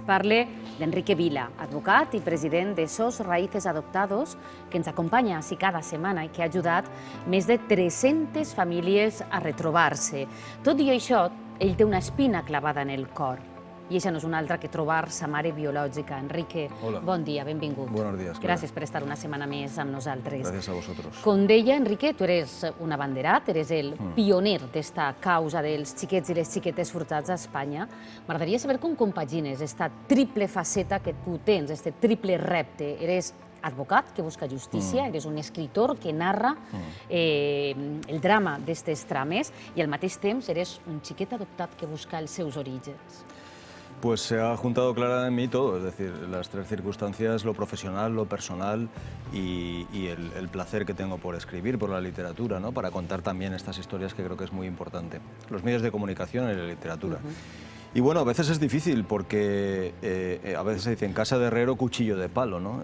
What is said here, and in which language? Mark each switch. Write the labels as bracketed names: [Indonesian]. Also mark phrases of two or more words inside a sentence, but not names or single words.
[Catalan] Parle d'Enrique Vila, advocat i president de SOS Raíces Adoptados, que ens acompanya així cada setmana i que ha ajudat més de 300 famílies a retrobar-se. Tot i això, ell té una espina clavada en el cor. I això no és una altra que trobar sa mare biològica. Enrique, Hola. bon dia, benvingut. [Spanish] Buenos días. [Catalan] Gràcies per estar una setmana més amb nosaltres. [Spanish] Gracias a vosotros. [Catalan] Com deia, Enrique, tu eres un abanderat, eres el pioner d'esta causa dels xiquets i les xiquetes furtats a Espanya. M'agradaria saber com compagines esta triple faceta que tu tens, este triple repte. Eres advocat que busca justícia, eres un escritor que narra el drama d'aquestes trames i al mateix temps eres un xiquet adoptat que busca els seus orígens. [Spanish] Pues se ha juntado clara en mí todo, es decir, las tres circunstancias, lo profesional, lo personal y el placer que tengo por escribir, por la literatura, ¿no? Para contar también estas historias que creo que es muy importante. Los medios de comunicación y la literatura. Y bueno, a veces es difícil porque a veces se dice en casa de herrero cuchillo de palo, ¿no?